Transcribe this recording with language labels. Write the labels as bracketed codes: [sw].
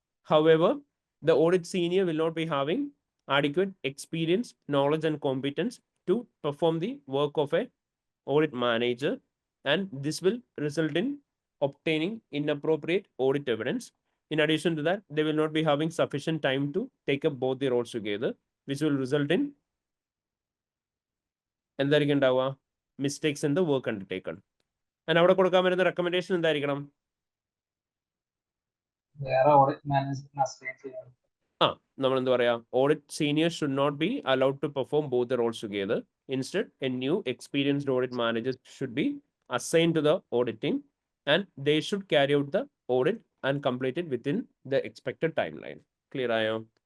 [en] However, the audit senior will not be having adequate experience, knowledge, and competence to perform the work of a audit manager, and this will result in obtaining inappropriate audit evidence. In addition to that, they will not be having sufficient time to take up both the roles together, which will result in [ml] എന്തായിരിക്കും ഉണ്ടാവുക? [en] Mistakes in the work undertaken. [ml] And അവിടെ കൊടുക്കാൻ വരുന്ന recommendation എന്തായിരിക്കണം? വേറെ audit management assign ചെയ്യണം. നമ്മൾ എന്താ പറയാ? [en] Audit senior should not be allowed to perform both the roles together. Instead a new experienced audit manager should be assign to the auditing and they should carry out the audit and complete it within the expected time line. [ml] Clear ആയോ?